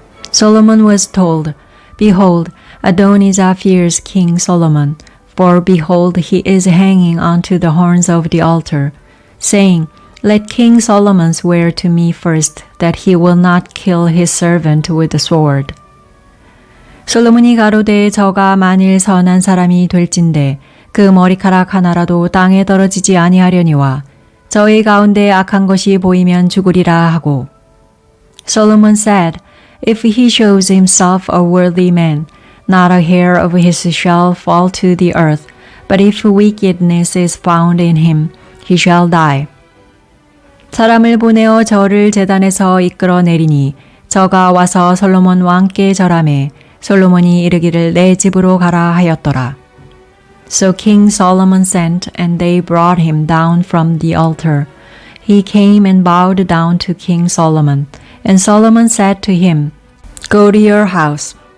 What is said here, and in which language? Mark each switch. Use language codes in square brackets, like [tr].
[en] Solomon was told, Behold, Adonijah fears King Solomon, for behold, he is hanging onto the horns of the altar, saying, Let King Solomon swear to me first that he will not kill his servant with the sword. [ko] 솔로몬이 가로되 저가 만일 선한 사람이 될진대 그 머리카락 하나라도 땅에 떨어지지 아니하려니와 저희 가운데 악한 것이 보이면 죽으리라 하고. [en] Solomon said, If he shows himself a worthy man, not a hair of his shall fall to the earth, but if wickedness is found in him, he shall die. [ko] 사람을 보내어 저를 제단에서 이끌어 내리니 저가 와서 솔로몬 왕께 절하매 솔로몬이 이르기를 내 집으로 가라 하였더라. [en] So King Solomon sent, and they brought him down from the altar. He came and bowed down to King Solomon, and Solomon said to him, Go to your house.